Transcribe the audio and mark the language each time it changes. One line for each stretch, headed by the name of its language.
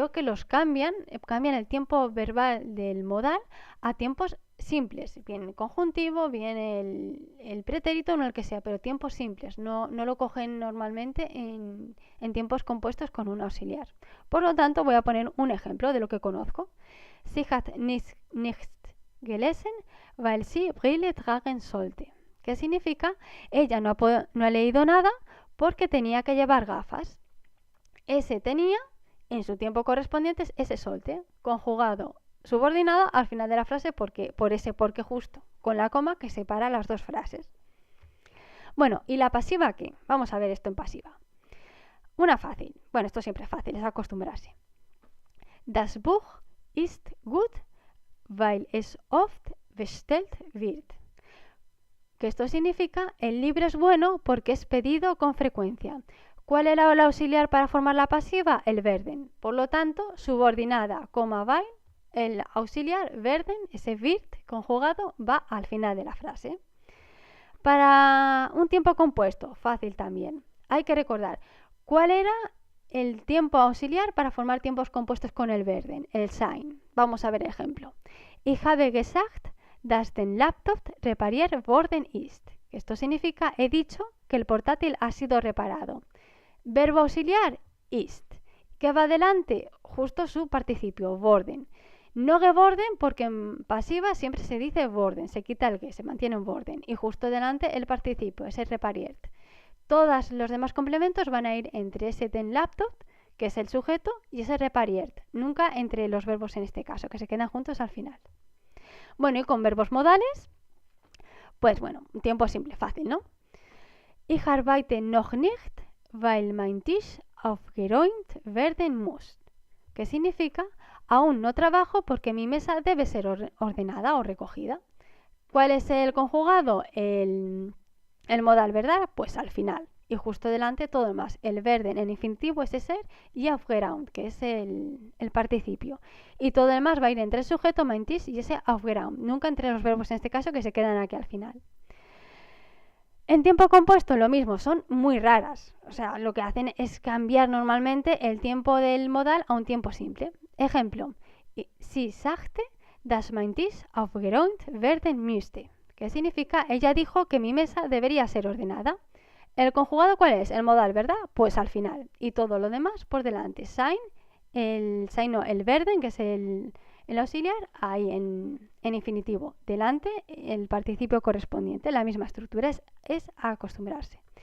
Spanish: Veo que los cambian el tiempo verbal del modal a tiempos simples. Bien el conjuntivo, bien el pretérito, no el que sea, pero tiempos simples. No lo cogen normalmente en tiempos compuestos con un auxiliar. Por lo tanto, voy a poner un ejemplo de lo que conozco.
German: Sie hat nicht gelesen, weil sie Brille tragen sollte.
Spanish: ¿Qué significa? Ella no ha leído nada porque tenía que llevar gafas. Ese tenía, en su tiempo correspondiente, ese sollte, conjugado, subordinado al final de la frase porque justo, con la coma que separa las dos frases. Bueno, ¿y la pasiva qué? Vamos a ver esto en pasiva. Una fácil. Bueno, esto siempre es fácil, es acostumbrarse.
German: Das Buch ist gut, weil es oft bestellt wird.
Spanish: Que esto significa, el libro es bueno porque es pedido con frecuencia. ¿Cuál era el auxiliar para formar la pasiva? El werden. Por lo tanto, subordinada, coma, weil, el auxiliar werden, ese wird conjugado, va al final de la frase. Para un tiempo compuesto, fácil también. Hay que recordar, ¿cuál era el tiempo auxiliar para formar tiempos compuestos con el werden? El sein. Vamos a ver el ejemplo.
German: Ich habe gesagt, dass den Laptop repariert worden ist.
Spanish: Esto significa, he dicho que el portátil ha sido reparado. Verbo auxiliar, ist. ¿Qué va adelante? Justo su participio, worden. No geworden porque en pasiva siempre se dice worden, se quita el que, se mantiene un worden. Y justo delante el participio, ese repariert. Todos los demás complementos van a ir entre ese den Laptop, que es el sujeto, y ese repariert. Nunca entre los verbos en este caso, que se quedan juntos al final. Bueno, y con verbos modales, pues bueno, un tiempo simple, fácil, ¿no?
German: Ich arbeite noch nicht, weil mein Tisch aufgeräumt werden muss.
Spanish: ¿Qué significa? Aún no trabajo porque mi mesa debe ser ordenada o recogida. ¿Cuál es el conjugado? El modal, ¿verdad? Pues al final. Y justo delante todo lo más. El werden en infinitivo es ser y aufgeräumt, que es el participio. Y todo lo demás va a ir entre el sujeto, mein Tisch, y ese aufgeräumt. Nunca entre los verbos en este caso que se quedan aquí al final. En tiempo compuesto lo mismo, son muy raras. O sea, lo que hacen es cambiar normalmente el tiempo del modal a un tiempo simple.
German: Ejemplo, sie sagte, dass mein Tisch aufgeräumt werden müsste.
Spanish: ¿Qué significa? Ella dijo que mi mesa debería ser ordenada. ¿El conjugado cuál es? El modal, ¿verdad? Pues al final. Y todo lo demás por delante. Sein, el werden, que es el auxiliar, ahí en infinitivo. Delante, el participio correspondiente. La misma estructura es acostumbrarse.